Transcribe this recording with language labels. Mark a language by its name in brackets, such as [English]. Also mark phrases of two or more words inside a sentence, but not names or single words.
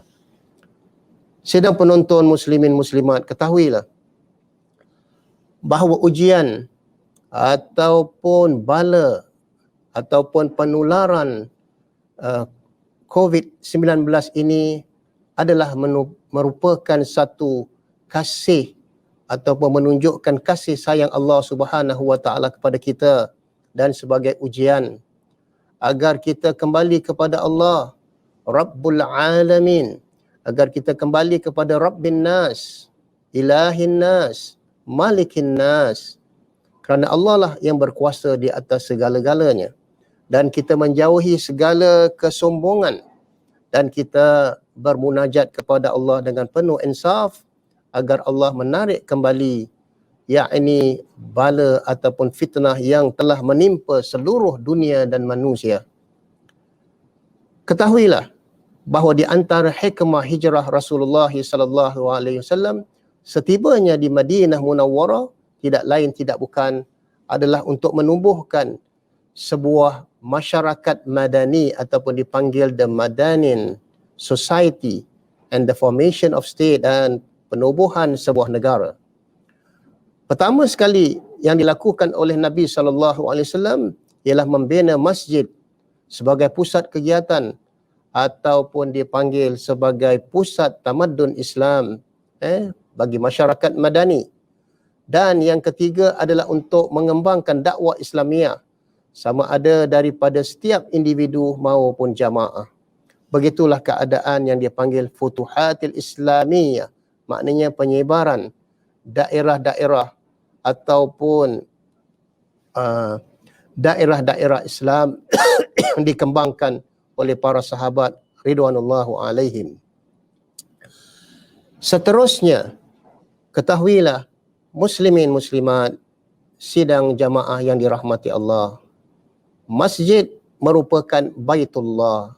[Malay] Sidang penonton muslimin muslimat, ketahuilah bahawa ujian ataupun bala ataupun penularan COVID-19 ini adalah merupakan satu kasih ataupun menunjukkan kasih sayang Allah Subhanahu wa taala kepada kita, dan sebagai ujian agar kita kembali kepada Allah [Arabic] رب العالمين, [Malay] agar kita kembali kepada [Arabic] رب الناس، إله الناس، ملك الناس, [Malay] kerana Allah lah yang berkuasa di atas segala-galanya, dan kita menjauhi segala kesombongan dan kita bermunajat kepada Allah dengan penuh insaf agar Allah menarik kembali yakni bala ataupun fitnah yang telah menimpa seluruh dunia dan manusia. Ketahuilah bahawa di antara hikmah hijrah Rasulullah [Arabic] صلى الله عليه وسلم [Malay] setibanya di Madinah Munawwarah tidak lain tidak bukan adalah untuk menumbuhkan sebuah masyarakat madani ataupun dipanggil [English] the Madanin Society and the formation of state, [Malay] dan penubuhan sebuah negara. Pertama sekali yang dilakukan oleh Nabi SAW ialah membina masjid sebagai pusat kegiatan ataupun dipanggil sebagai pusat tamadun Islam bagi masyarakat madani. Dan yang ketiga adalah untuk mengembangkan dakwah Islamiah sama ada daripada setiap individu maupun jamaah. Begitulah keadaan yang dipanggil [Arabic] فتوحات الإسلامية, [Malay] maknanya penyebaran daerah-daerah ataupun daerah-daerah Islam dikembangkan oleh para sahabat [Arabic] رضوان الله عليهم. [Malay] Seterusnya, ketahuilah muslimin muslimat, sidang jamaah yang dirahmati Allah, masjid merupakan baitullah.